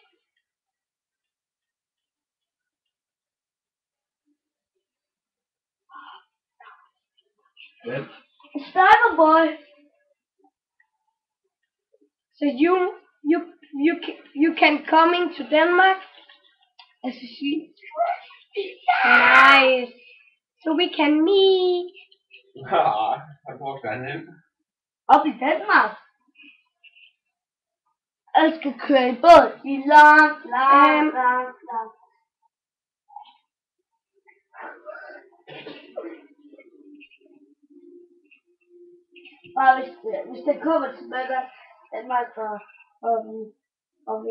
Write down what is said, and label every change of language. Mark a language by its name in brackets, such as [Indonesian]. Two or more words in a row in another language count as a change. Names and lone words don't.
[English] Yep. Sniper boy. So you can coming to Denmark? As you see. Nice. So we can meet. [Danish] Hvor skal han hen? Op i Danmark. Jeg skal køre i båd i langt. Bare hvis det kommer til Danmark og vi